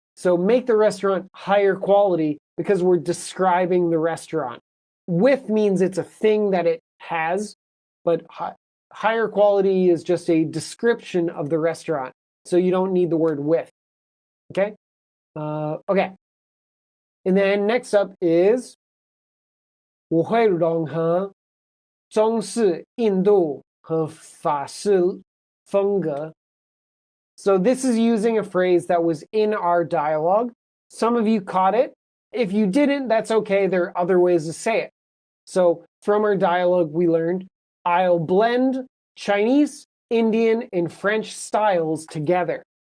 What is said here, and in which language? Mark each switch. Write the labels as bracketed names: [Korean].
[English] So make the restaurant higher quality because we're describing the restaurant. with means it's a thing that it has, but higher quality is just a description of the restaurant. So you don't need the word with. Okay? Okay. And then next up is [Chinese] 我会融合中式、印度和法式风格. [English] So this is using a phrase that was in our dialogue. Some of you caught it. If you didn't, that's okay. There are other ways to say it. So from our dialogue, we learned, I'll blend Chinese, Indian, and French styles together.